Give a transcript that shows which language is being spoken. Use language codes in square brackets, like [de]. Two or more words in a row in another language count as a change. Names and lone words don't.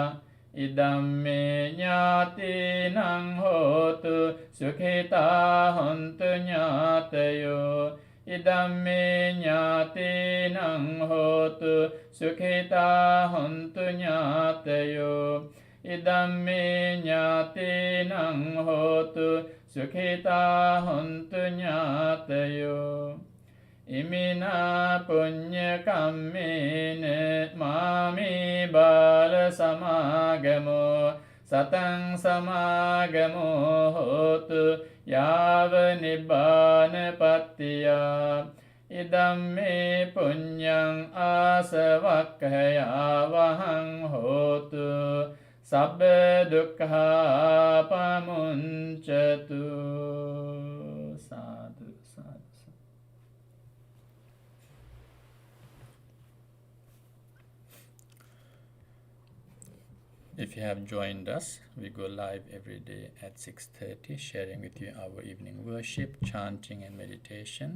[pi] ඉදම්මේ ඥාතිනං හෝතු සුඛිතා හොන්තු ඥාතයෝ ඉදම්මේ ඥාතිනං හෝතු සුඛිතා හොන්තු ඥාතයෝ ඉදම්මේ ඥාතිනං හෝතු සුඛිතා හොන්තු ඥාතයෝ ඉමිනා පුඤ්ඤ කම්මේන මාමේ බාල සමාගමෝ සතං සමාගමෝ හෝතු යාව නිබ්බානපත්තියා ඉදම්මේ පුඤ්ඤං ආසවක්ඛයා වහං හෝතු සබ්බ දුක්ඛා පමුංචතු සාදු සාදු. [en] If you have joined us, we go live every day at 6:30, sharing with you our evening worship, chanting and meditation.